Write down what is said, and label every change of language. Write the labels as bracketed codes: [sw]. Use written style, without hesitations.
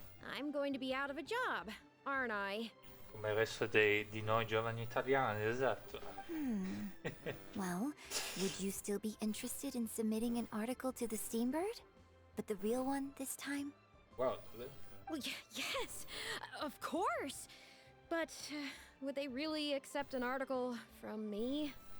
[en] I'm going to be out of a job, aren't I? [it] Come il resto di noi giovani italiani, esatto. [en] Well, would you still be interested in submitting an article to the Steambird? But the real one this time? Wow, Well, yes, of course. But would they really accept an article from me?